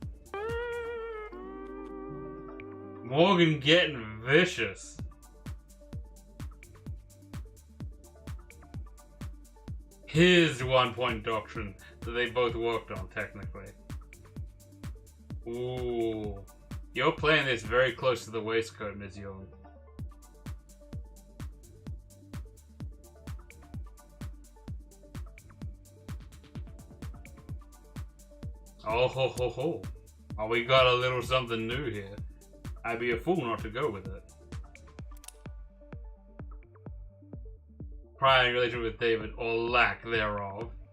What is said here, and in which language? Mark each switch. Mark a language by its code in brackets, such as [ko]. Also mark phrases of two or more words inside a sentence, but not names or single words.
[en] Morgan getting vicious. his 1 point doctrine that they both worked on, technically. Ooh. You're playing this very close to the waistcoat, Ms. Young. Oh ho ho ho. Oh, we got a little something new here. I'd be a fool not to go with it. Prior relationship with David, or lack thereof.